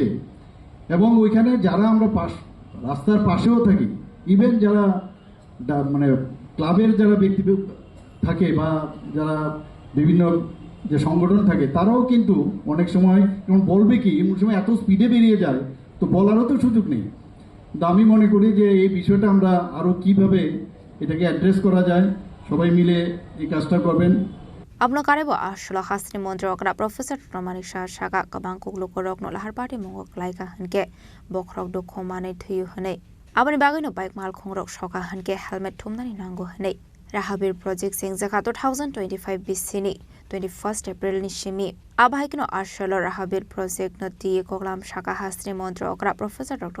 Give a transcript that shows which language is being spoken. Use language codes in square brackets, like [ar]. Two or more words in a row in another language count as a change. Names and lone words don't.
[bn] এবং ওইখানে যারা আমরা রাস্তার পাশেও থাকি, ইভেন যারা মানে ক্লাবের যারা ব্যক্তি থাকে বা যারা বিভিন্ন যে সংগঠন থাকে, তারাও কিন্তু অনেক সময় বলবে কি এমন সময় এত স্পিডে বেরিয়ে যায়, তো বলারও তো সুযোগ নেই। তো আমি মনে করি যে এই বিষয়টা আমরা আরো কিভাবে এটাকে অ্যাড্রেস করা যায়, সবাই মিলে এই কাজটা করবেন। [trp] Abno karebo ashlo hasri mondro okra Professor Romanik Shaga kabang kuglo korok no lahar party mongo klaika hanke bokrok do khomane thuyu hane abani bagay no bike mal khongrok shoka hanke helmet thumnani nango hane Rahabir project sengzaka 2025 bisini 21st April ni shimi abahikno ashlo Rahabir project no tiye koglam shaka hasri mondro okra Professor Dr.